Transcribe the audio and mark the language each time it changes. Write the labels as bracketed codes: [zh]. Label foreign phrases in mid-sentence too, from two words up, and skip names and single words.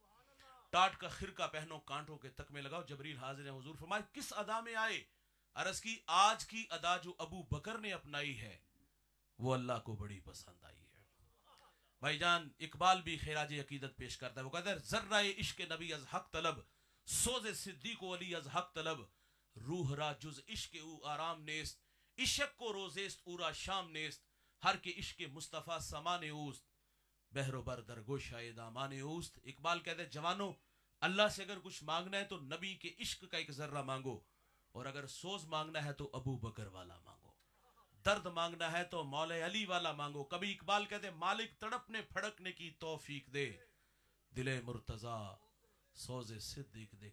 [ur] ٹاٹ کا خرقہ پہنو, کانٹوں کے تکمے لگاؤ, جبریل حاضر ہیں. حضور فرمایا کس ادا میں آئے؟ عرض کی آج کی ادا جو ابو بکر نے اپنائی ہے وہ اللہ کو بڑی پسند آئی ہے. بھائی جان اقبال بھی خراج عقیدت پیش کرتا ہے, وہ کہتا ہے [fa] ذرہ عشق نبی از حق طلب, سوز صدیق و علی از حق طلب, روح را جز عشق او آرام نیست, عشق کو روزیست او را شام نیست, ہر کے عشق مصطفیٰ سامان اوست, بحر و بر در گوشۂ دامان اوست. [ur] اقبال کہتے ہیں جوانوں اللہ سے اگر کچھ مانگنا ہے تو نبی کے عشق کا ایک ذرہ مانگو, اور اگر سوز مانگنا ہے تو ابو بکر والا مانگو, درد مانگنا ہے تو مولا علی والا مانگو. کبھی اقبال کہتے ہیں مالک تڑپنے پھڑکنے کی توفیق دے, دل مرتضیٰ سوز صدیق دے.